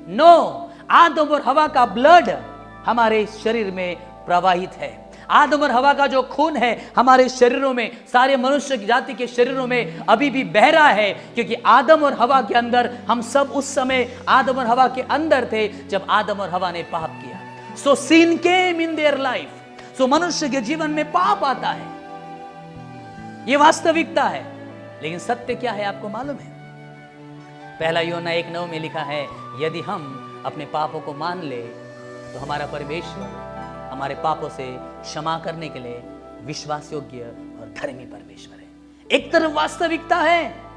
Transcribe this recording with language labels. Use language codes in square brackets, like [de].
[hi] No, आदम और हवा का ब्लड हमारे शरीर में प्रवाहित है। आदम और हवा का जो खून है हमारे शरीरों में, सारे मनुष्य की जाति के शरीरों में अभी भी बह रहा है, क्योंकि आदम और हवा के अंदर, हम सब उस समय आदम और हवा के अंदर थे जब आदम और हवा ने पाप किया। [en] So sin came in their life। [hi] सो मनुष्य के जीवन में पाप आता है, यह वास्तविकता है। लेकिन सत्य क्या है आपको मालूम है? पहला यूहन्ना 1:9 में लिखा है यदि हम अपने पापों को मान ले तो हमारा परमेश्वर हमारे पापों से क्षमा करने के लिए विश्वास योग्य और धर्मी परमेश्वर है। एक तरफ वास्तविकता है